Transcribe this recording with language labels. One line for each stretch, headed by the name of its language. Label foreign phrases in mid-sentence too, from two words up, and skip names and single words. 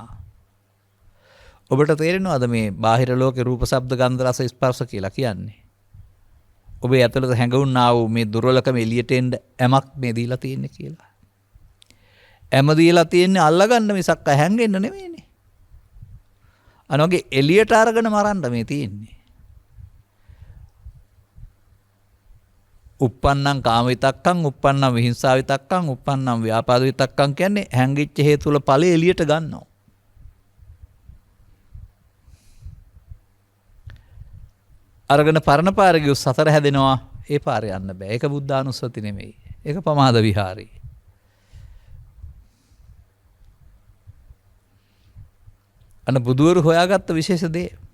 Sinhala: ඔබට තේරෙනවද මේ බාහිර ලෝකේ රූප, ශබ්ද, ගන්ධ, රස, ස්පර්ශ කියලා කියන්නේ? ඔබේ ඇතුළත හැඟුණා වූ මේ දුර්වලකම එළියට එන්න ඇමක් මේ දීලා තියෙන්නේ කියලා. ඇම දීලා තියෙන්නේ අල්ලගන්න මිසක් හැංගෙන්න නෙමෙයිනේ. අනෝගේ එළියට අරගෙන මරන්න මේ තියෙන්නේ.
Pali: uppannam කාම විතක්කං, uppannam විහිංසා විතක්කං, uppannam ව්‍යාපාද විතක්කං
Sinhala: කියන්නේ හැංගිච්ච හේතු වල ඵලෙ එළියට ගන්නවා. අරගෙන පරණ පාරේ ගියොත් සතර හැදෙනවා. ඒ පාරේ යන්න බෑ. ඒක බුද්ධානුස්සති නෙමෙයි. ඒක පමාද විහාරී. අන්න බුදුවරු හොයාගත්ත විශේෂ දේ.